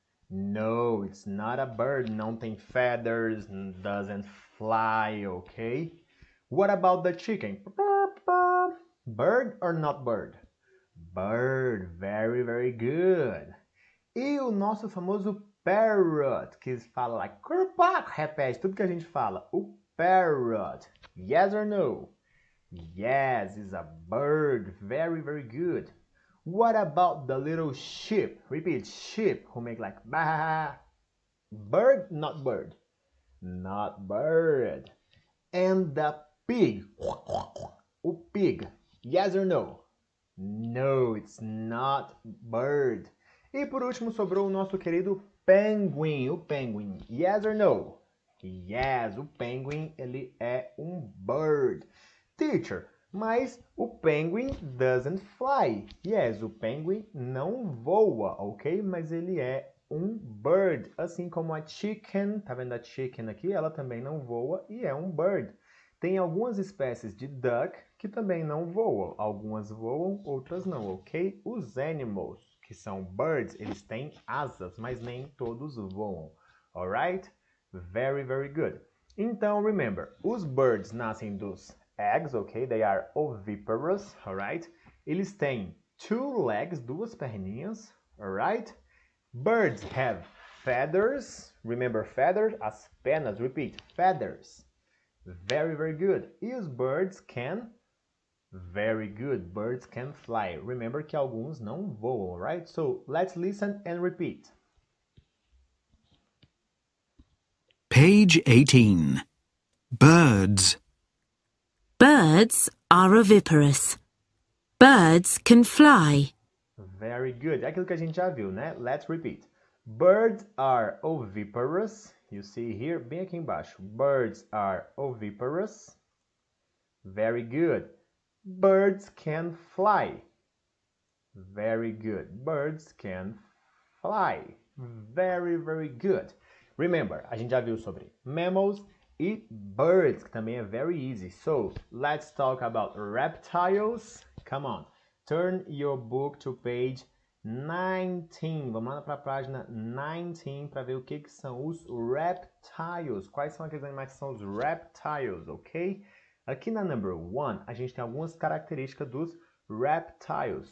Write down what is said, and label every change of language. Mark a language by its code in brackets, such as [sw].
[en] No, it's not a bird. [pt] Não tem [en] feathers, doesn't fly, okay? What about the chicken? Bird or not bird? Bird, very, very good. [pt] E o nosso famoso parrot, que fala like, repete tudo que a gente fala. [en] O parrot, yes or no? Yes, it's a bird, very, very good. What about the little sheep? Repeat, sheep, who make like bah. Bird, not bird. Not bird. And the pig. O pig. Yes or no? No, it's not bird. [pt] E por último sobrou o nosso querido penguin. O penguin. [en] Yes or no? [pt] Yes, o penguin ele é bird. [en] Teacher, [pt] mas o [en] penguin doesn't fly. [pt] Yes, o penguin não voa, ok? Mas ele é bird, assim como a chicken, tá vendo a chicken aqui? Ela também não voa e é bird. Tem algumas espécies de duck que também não voam. Algumas voam, outras não, ok? Os animals, que são birds, eles têm asas, mas nem todos voam, alright? [en] Very, very good. Então, remember, os birds [pt] nascem dos [en] eggs, ok? They are oviparous, alright? [pt] Eles têm [en] two legs, [pt] duas perninhas, alright? [en] Birds have feathers. Remember feathers? [pt] As penas. [en] Repeat, feathers. Very, very good. E os birds can? Very good. Birds can fly. [pt] Remember que alguns não voam, right? [en] So, let's listen and repeat. Page 18. Birds. Birds are oviparous. Birds can fly. Very good. [pt] É aquilo que a gente já viu, né? [en] Let's repeat. Birds are oviparous. You see here, [pt] bem aqui embaixo. [en] Birds are oviparous. Very good. Birds can fly. Very good. Birds can fly. Very, very good. [pt] Remember, a gente já viu sobre mammals e birds, que também é [en] very easy. So, let's talk about reptiles. Come on. Turn your book to page 19. [pt] Vamos lá para a página 19 para ver o que são os reptiles. Quais são aqueles animais que são os reptiles, ok? Aqui na number 1, a gente tem algumas características dos reptiles.